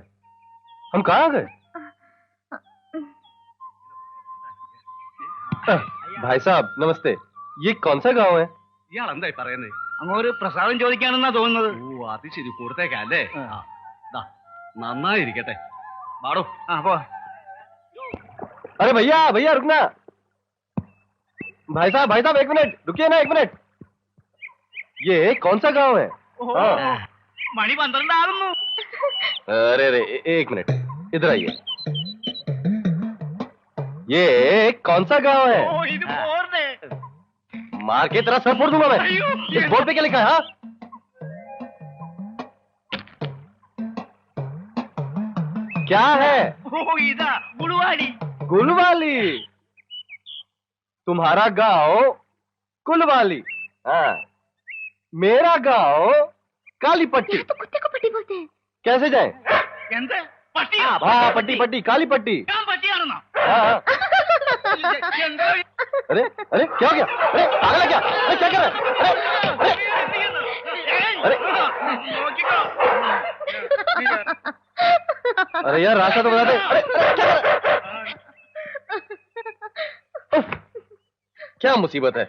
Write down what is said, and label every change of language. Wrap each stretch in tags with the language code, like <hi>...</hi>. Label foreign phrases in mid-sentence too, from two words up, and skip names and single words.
<hi>हम कहाँ आ गए? भाई साहब नमस्ते, ये कौन सा गांव है?</hi> <ml>ഇയാൾ എന്തായി പറയുന്നത്? അങ്ങോട്ട് പ്രസാദം ചോദിക്കാനെന്നാ തോന്നുന്നത്. ഓ അത് ശരി, കൊടുത്തേക്കല്ലേ. നന്നായിരിക്കട്ടെ. പാടോ. പോ.</ml> <hi>अरे भैया भैया रुकना। भाई साहब एक मिनट रुकिए ना, एक मिनट। ये कौन सा गांव है?</hi> <ml>മണി 12 ആകുന്നു.</ml> <hi>अरे अरे एक मिनट इधर आइए। ये कौन सा गांव है?</hi> <ml>ഓ ഇത് പോർനെ.</ml> <hi>मार के तेरा सर फोड़ दूंगा मैं। इस बोर्ड पे क्या लिखा है? हाँ? क्या है?</hi> <ml>ഓ ഇതാ ഗുളുവാടി.</ml> <hi>गुलवाली। तुम्हारा गांव कुलवाली। हाँ, मेरा गांव कालीपट्टी। यहाँ तो कुत्ते को पट्टी बोलते हैं। कैसे जाएं?</hi> <ml>എന്ത് പട്ടി?</ml> <hi>हाँ पट्टी पट्टी काली पट्टी।</hi> <ml>ഞാൻ പട്ടിയാണെന്നോ?</ml> <hi>हाँ।</hi> <ml>എന്താ</ml> <hi>अरे अरे क्या हो गया? अरे पागल है क्या? अरे क्या कर रहा है? अरे</hi> <ml>നോക്കിക്കോ.</ml> <hi>अरे यार रास्ता तो बता दे। अरे क्या कर रहा है? उफ, क्या मुसीबत है?</hi>